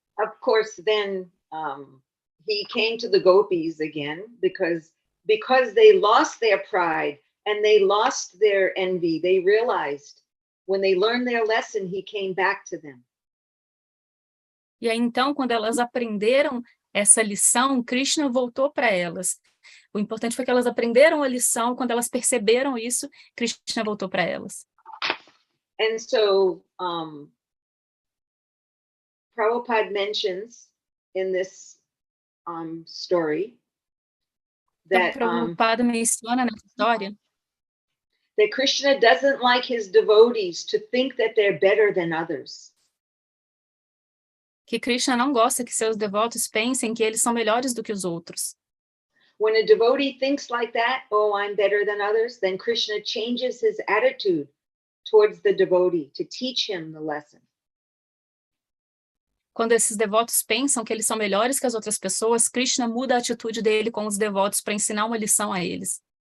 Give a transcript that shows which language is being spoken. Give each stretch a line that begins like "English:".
English: Of course, then he came to the gopis again because they lost their pride and they lost their envy. They realized when they learned their lesson, he came back to them.
Portuguese: E aí, então, quando elas aprenderam essa lição, Krishna voltou para elas. O importante foi que elas aprenderam a lição, quando elas perceberam isso, Krishna voltou para elas.
English: And so, Prabhupada mentions in this story that,
Portuguese: Prabhupada menciona nessa história
English: that Krishna doesn't like his devotees to think that they're better than others.
Portuguese: Que Krishna não gosta que seus devotos pensem que eles são melhores do que os outros.
English: When a devotee thinks like that, oh, I'm better than others, then Krishna changes his attitude towards the devotee to teach him the lesson.
Portuguese: Quando esses devotos pensam que eles são melhores que as outras pessoas, Krishna muda a atitude dele com os devotos para ensinar uma lição a eles.